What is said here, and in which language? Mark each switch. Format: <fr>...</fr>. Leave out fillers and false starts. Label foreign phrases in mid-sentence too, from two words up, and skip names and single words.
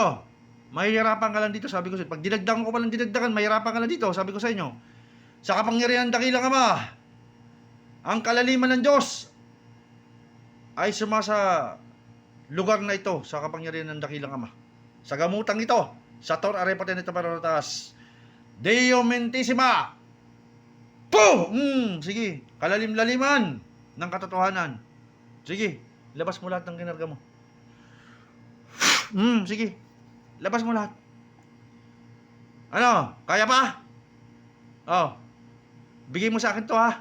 <tl>Mahihirapan ka lang dito, sabi ko sa inyo. Pag dinagdagan ko pa lang dinagdagan, mahihirapan ka lang dito, sabi ko sa inyo. Sa kapangyarihan dakilang ama, ang kalaliman ng Diyos ay sumasa lugar na ito sa kapangyarihan ng dakilang ama. Sa gamutang ito, sa</tl> <la>tor arepaten ito peroritas. Deo mentissima. Puh!</la> <tl>Sige, kalalim-laliman ng katotohanan. Sige, labas mo lahat ng kinarga mo. Sige, labas mo lahat. Ano, kaya pa? Bigay mo sa akin to ha.</tl>